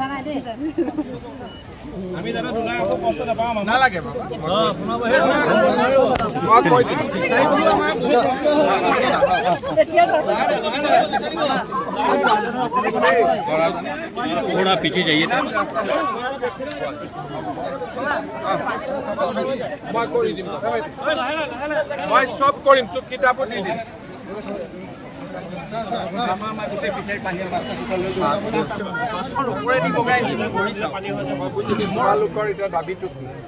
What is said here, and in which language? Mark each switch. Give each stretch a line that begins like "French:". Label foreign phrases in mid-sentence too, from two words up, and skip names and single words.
Assamese: নালাগে বাবা মই কৈ
Hindi: थोड़ा पीछे जाइए
Assamese: মই কৰি দিম মই চব কৰিম তোক কিতাপো দি দিম তোমালোকৰ এতিয়া দাবীটো কি